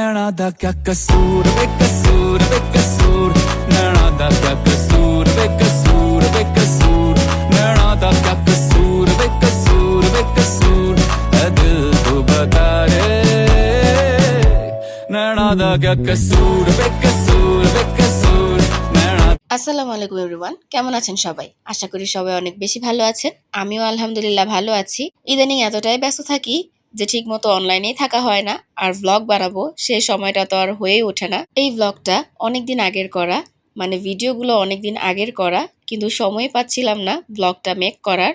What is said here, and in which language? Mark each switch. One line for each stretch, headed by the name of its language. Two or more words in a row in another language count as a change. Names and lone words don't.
Punjabi: ਦਾ ਕਿਆ ਕਸੂਰ ਬੇਕਸੂਰ ਬੇਕਸੂਰ ਨੈਣਾ ਦਾ ਕਿਆ ਕਸੂਰ ਬੇਕਸੂਰ ਬੇਕਸੂਰ ਨੈਣਾ ਦਾ ਕਿਆ ਕਸੂਰ ਬੇਕਸੂਰ ਬੇਕਸੂਰ ਐ ਦਿਲ ਤੂ ਬਤਾ ਰੇ ਨੈਣਾ ਦਾ ਕਿਆ ਕਸੂਰ ਬੇਕਸੂਰ ਬੇਕਸੂਰ ਨੈਣਾ।
Arabic: السلام عليكم
Bangla: এভরিওয়ান, কেমন আছেন সবাই? আশা করি সবাই অনেক বেশি ভালো আছেন। আমিও আলহামদুলিল্লাহ ভালো আছি। ইদানিং এতটাই ব্যস্ত থাকি যে ঠিকমতো অনলাইনেই থাকা হয় না, আর ব্লগ বানাবো সেই সময়টা তো আর হয়েই ওঠে না। এই ব্লগটা অনেকদিন আগের করা, মানে ভিডিওগুলো অনেকদিন আগের করা, কিন্তু সময় পাচ্ছিলাম না ব্লগটা মেক করার।